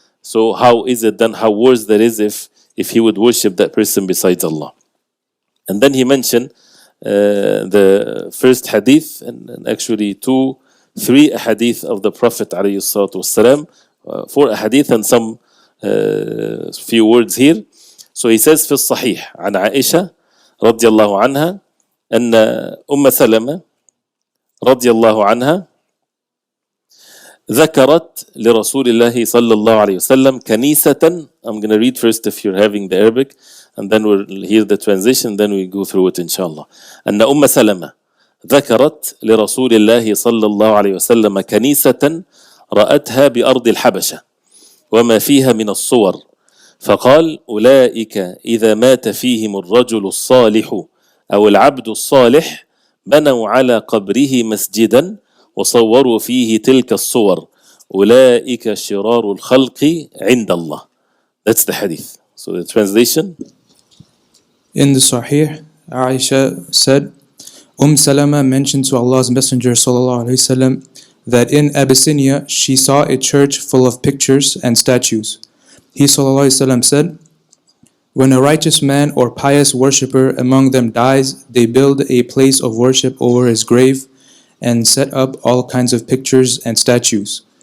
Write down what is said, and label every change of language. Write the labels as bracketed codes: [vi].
[en] So how is it then, how worse that is if he would worship that person besides Allah? And then he mentioned the first hadith, and actually three hadith of the Prophet ﷺ, 4 hadith and some few words here. So he says [ar] في الصحيح عن عائشة رضي الله عنها أن أم سلمة رضي الله عنها ذكرت لرسول الله صلى الله عليه وسلم كنيسة. [en] I'm going to read first if you're having the Arabic, and then we'll hear the transition, then we go through it inshallah. [ar] أن أم سلمة ذكرت لرسول الله صلى الله عليه وسلم كنيسة رأتها بأرض الحبشة وما فيها من الصور، فقال أولئك إذا مات فيهم الرجل الصالح أو العبد الصالح بنوا على قبره مسجدا وصوروا فيه تلك الصور، أولئك شرار الخلق عند الله. [en] That's the hadith. So the translation. In the Sahih, Aisha said, Salama mentioned to Allah's Messenger ﷺ that in Abyssinia she saw a church full of pictures and statues. He ﷺ said, when a righteous man or pious worshipper among them dies, they build a place of worship over his grave and set up all kinds of pictures and statues.